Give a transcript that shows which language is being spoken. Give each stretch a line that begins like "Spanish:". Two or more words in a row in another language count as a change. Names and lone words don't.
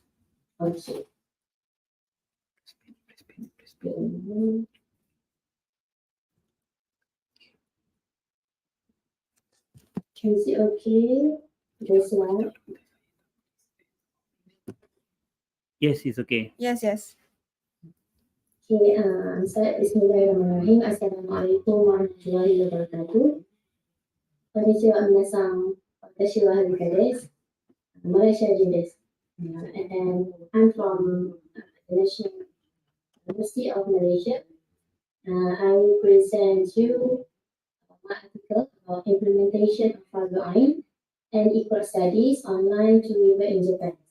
English: Okay. Can you see okay? The slide? Yes, it's okay. Yes.
Arabic: Okay, بسم الله الرحمن الرحيم. السلام عليكم ورحمة الله وبركاته.
Japanese: こんにちは皆さん。私はHarikaです. Malaysia desu.
English: And I'm from the National University of Malaysia. I will present you my article about implementation of Fardu Ain and Iqra studies online to revert in Japan.